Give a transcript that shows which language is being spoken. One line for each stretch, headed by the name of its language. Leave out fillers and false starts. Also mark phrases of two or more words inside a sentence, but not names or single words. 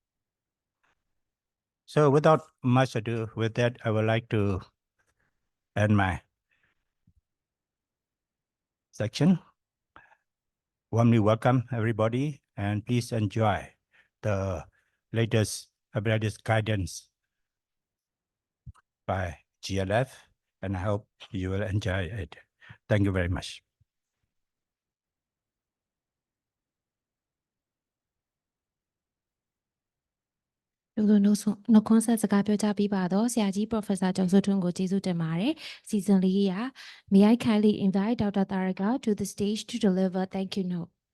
English: So without much ado with that, I would like to end my section. Warmly welcome everybody, and please enjoy the latest hepatitis guidance by GLF, and I hope you will enjoy it. Thank you very much.
Burmese: လူလူနှုတ်ခွန်းဆက်စကားပြောကြားပေးပါတော့ဆရာကြီး Professor ကျော်စိုးထွန်းကိုကျေးဇူးတင်ပါတယ်။ Season 4 ရ
English: May I kindly invite Dr. Taraka to the stage to deliver thank you note.